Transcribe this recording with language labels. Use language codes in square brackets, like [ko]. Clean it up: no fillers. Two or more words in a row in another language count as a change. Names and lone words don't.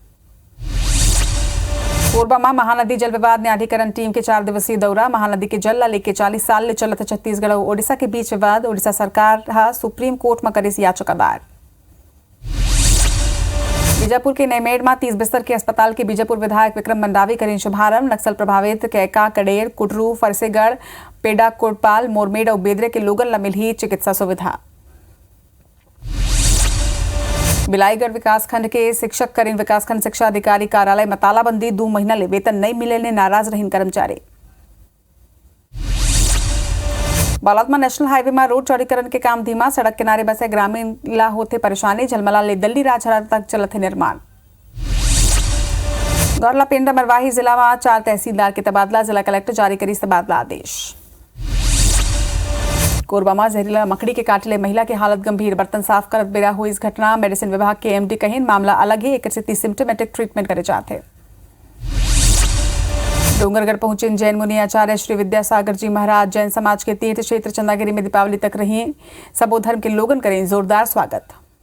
[hne] कोरबा में महानदी जल विवाद न्यायाधिकरण टीम के 4 दिवसीय दौरा, महानदी के जल ला लेके 40 साल ले चलत छत्तीसगढ़ और ओडिशा के बीच विवाद, ओडिशा सरकार सुप्रीम कोर्ट में करे याचिका दायर। बीजापुर के नैमेड में 30 बिस्तर के अस्पताल के बीजापुर विधायक विक्रम मंडावी करें शुभारंभ, नक्सल प्रभावित कैका, कडेर, कुटरू, फरसेगढ़, पेडा, कोटपाल, मोरमेड और बेदरे के लोगन ला मिली चिकित्सा सुविधा। बिलाईगढ़ विकासखंड के शिक्षक करें विकासखंड शिक्षा अधिकारी कार्यालय में तालाबंदी, 2 महीना ले वेतन नहीं मिले ने नाराज रहीन कर्मचारी। बालोद में नेशनल हाईवे में रोड चौड़ीकरण के काम धीमा, सड़क किनारे बसे ग्रामीण ला होते परेशानी, झलमला ले दल्ली राजहरा तक चलत है निर्माण। गौरला पेंडा मरवाही जिला में 4 तहसीलदार के तबादला, जिला कलेक्टर जारी करी तबादला आदेश। कोरबा में जहरीला मकड़ी के काटले महिला की हालत गंभीर, बर्तन साफ करत बेरा हुई इस घटना, मेडिसिन विभाग के एमडी कहें मामला अलग है, एक से [en] symptomatic treatment [hne] करे जाते। डोंगरगढ़ पहुंचे जैन मुनि आचार्य श्री विद्यासागर जी महाराज, जैन समाज के तीर्थ क्षेत्र चंदागिरी में दीपावली तक रही, सबो धर्म के लोगन करें जोरदार स्वागत।